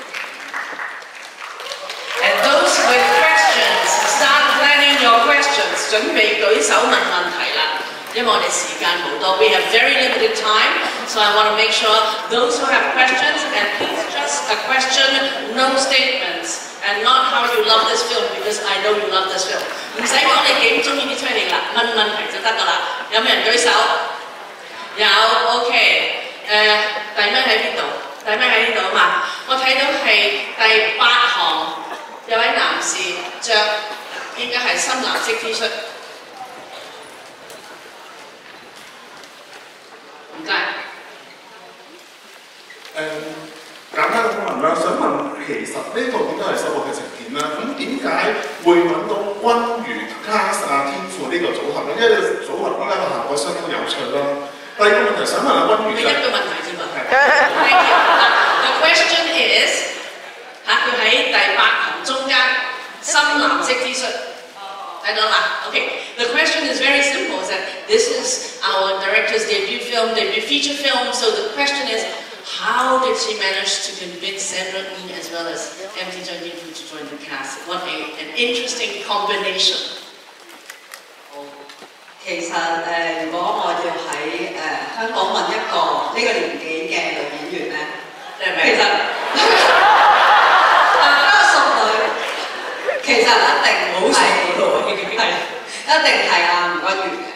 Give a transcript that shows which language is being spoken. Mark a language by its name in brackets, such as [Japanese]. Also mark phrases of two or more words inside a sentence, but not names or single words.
[English] And those with questions, start planning your questions. [Cantonese] 準備舉手問問題啦，因為我哋時間冇多。 [English] We have very limited time, so I want to make sure those who have questions, and please just a question, no statements, and not how you love this film, because I know you love this film. [Cantonese] 唔使講你幾中意呢出戲啦，問問題就得㗎啦。有冇人舉手？有 ，OK。第咩喺邊度？第咩喺呢度啊嘛？我睇到係第8行，有位男士着應該係深藍色 T 恤。唔該。簡單咁問啦，想問其實呢套點解係首部劇情片啦？咁點解會揾到君如、Class 啊、天賦呢個組合咧？因為呢個組合依家個效果相當有趣啦。第二個問題想問下君如，你一個問題啫嘛。 [English] Thank you. The question is [Cantonese] 嚇，佢喺第8行中間深藍色 T 恤，睇到嘛 ？Okay. [English] The question is very simple. Is that this is our director's debut film, debut feature film. So the question is, how did she manage to convince Sandra as well as MC Junkin to join the cast? What an interesting combination. [Cantonese] 其實如果我要喺香港問一個呢個年紀嘅女演員咧，其實熟女，其實一定好熟嘅，一定係阿吳君如嘅。